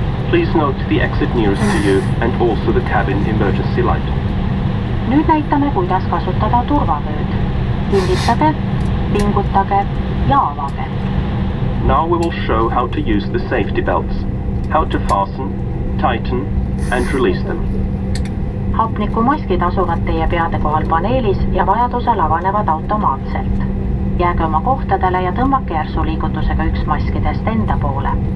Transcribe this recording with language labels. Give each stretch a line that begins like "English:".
English: Please note the exit nearest to you and also the cabin emergency light.
Estonian: Nüüd näitame, kuidas kasutada turvavööd. Kinnitage, pingutage ja avage.
English: Now we will show how to use the safety belts, how to fasten, tighten and release them.
Estonian: Hapnikumaskid asuvad teie peade kohal paneelis ja vajadusel avanevad automaatselt. Jääge oma kohtadele ja tõmmake järsu liigutusega üks maskidest enda poole.